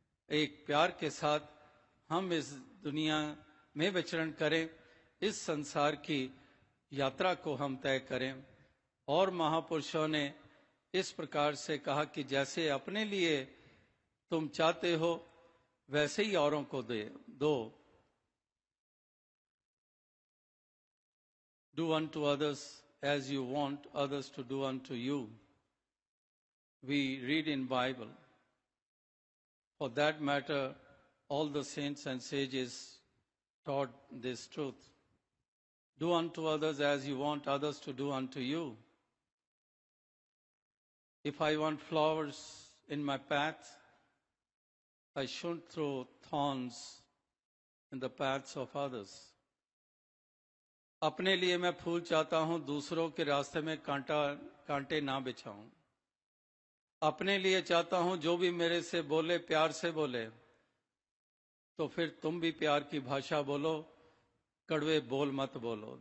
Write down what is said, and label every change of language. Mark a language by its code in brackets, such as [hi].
[hi] एक प्यार के साथ हम इस दुनिया में विचरण करें, इस संसार की यात्रा को हम तय करें। और महापुरुषों ने इस प्रकार से कहा कि जैसे अपने लिए तुम चाहते हो वैसे ही औरों को दो। [en] Do unto others as you want others to do unto you. We read in Bible. For that matter, all the saints and sages taught this truth. Do unto others as you want others to do unto you. If I want flowers in my path, I shouldn't throw thorns in the paths of others. [hi] अपने लिए मैं फूल चाहता हूं, दूसरों के रास्ते में कांटे ना बिछाऊं। अपने लिए चाहता हूं जो भी मेरे से बोले प्यार से बोले, तो फिर तुम भी प्यार की भाषा बोलो, कड़वे बोल मत बोलो।